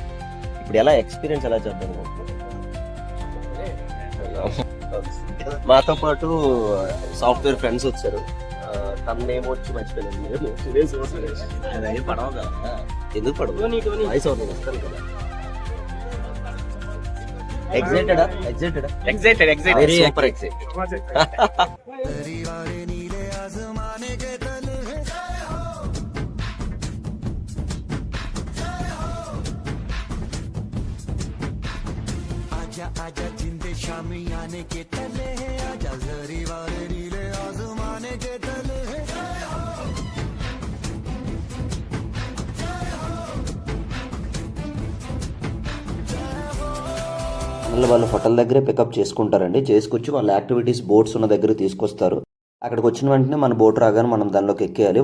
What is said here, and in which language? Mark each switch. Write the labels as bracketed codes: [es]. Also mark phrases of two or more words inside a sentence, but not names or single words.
[te] ఇప్పుడు ఎలా ఎక్స్పీరియన్స్ ఎలా చేద్దాం? మాతో పాటు [en] software friends [te] వచ్చారు. తమేమో వచ్చి మర్చిపోయాను. ఎందుకు పడవు? వాయిస్ అవుతుంది వస్తాను కదా. [en] excited very super excited. [hi] आजा जिंदे शामी आने के तले है, आजा जरी वाले नीले आसमाने के तले है. [te] వాళ్ళు హోటల్ దగ్గరే పికప్ చేసుకుంటారండి. చేసుకొచ్చి వాళ్ళ [en] activities boats [te] ఉన్న దగ్గర తీసుకొస్తారు. అక్కడికి వచ్చిన వెంటనే మన బోట్ రాగానే మనం దానిలోకి ఎక్కేయాలి.